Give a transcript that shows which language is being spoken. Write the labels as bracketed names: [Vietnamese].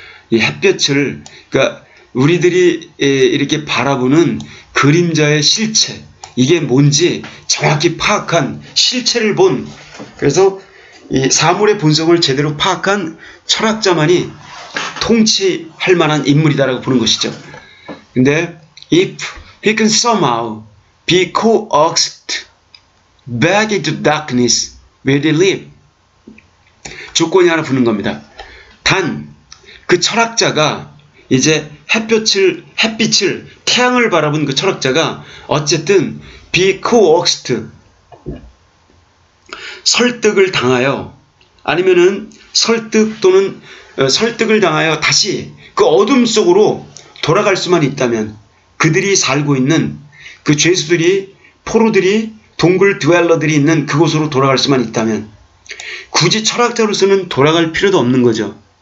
[Korean] 이 햇볕을, 그러니까 우리들이 이렇게 바라보는 그림자의 실체, 이게 뭔지 정확히 파악한 실체를 본, 그래서 이 사물의 본성을 제대로 파악한 철학자만이 통치할 만한 인물이다라고 보는 것이죠. [English] 근데 if he can somehow be coaxed back into darkness where they live, [Korean] 조건이 하나 붙는 겁니다. 단 그 철학자가 이제 햇빛을 태양을 바라본 그 철학자가 어쨌든 [English] be coaxed, [Korean] 설득을 당하여, 아니면은 설득 또는 설득을 당하여 다시 그 어둠 속으로 돌아갈 수만 있다면, 그들이 살고 있는 그 죄수들이, 포로들이, 동굴 드웰러들이 있는 그곳으로 돌아갈 수만 있다면, 굳이 철학자로서는 돌아갈 필요도 없는 거죠.